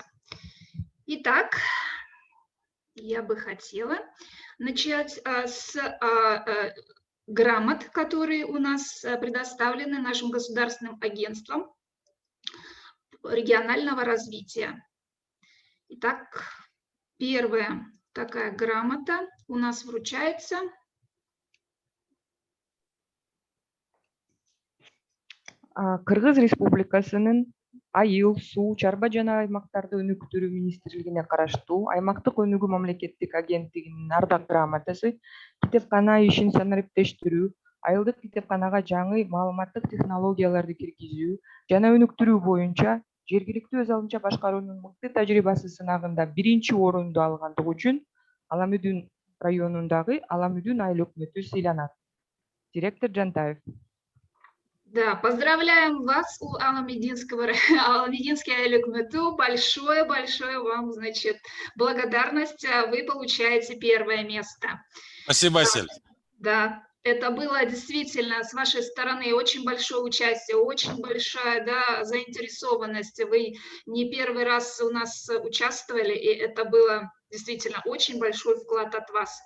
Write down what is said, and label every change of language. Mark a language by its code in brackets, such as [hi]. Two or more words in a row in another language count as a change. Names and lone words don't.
[ru] Итак, я бы хотела начать с грамот, которые у нас предоставлены нашим государственным агентством регионального развития. Итак, первая такая грамота у нас вручается [ky] Кыргыз Республикасынын айыл, суу, чарба жана аймактарды өнүктүрүү министрлигине караштуу аймактык өнүгүү мамлекеттик агенттигинин ардак грамотасы китепкана ишин санариптештирүү, айылдык китепканага жаңы маалыматтык технологияларды киргизүү жана өнүктүрүү боюнча жергиликтүү өз алдынча башкаруунун мыкты тажрыйбасы сынагында 1-чи орунду алгандыгы үчүн Аламүдүн районундагы Аламүдүн айыл өкмөтү сыйланат. Директор Жантаев. [ru] Да, поздравляем вас у Аламединский [ky] айыл өкмөтү. [ru] Большое вам, значит, благодарность. Вы получаете первое место. Спасибо, Асель. Да, это было действительно с вашей стороны очень большое участие, очень большая, да, заинтересованность. Вы не первый раз у нас участвовали, и это было действительно очень большой вклад от вас.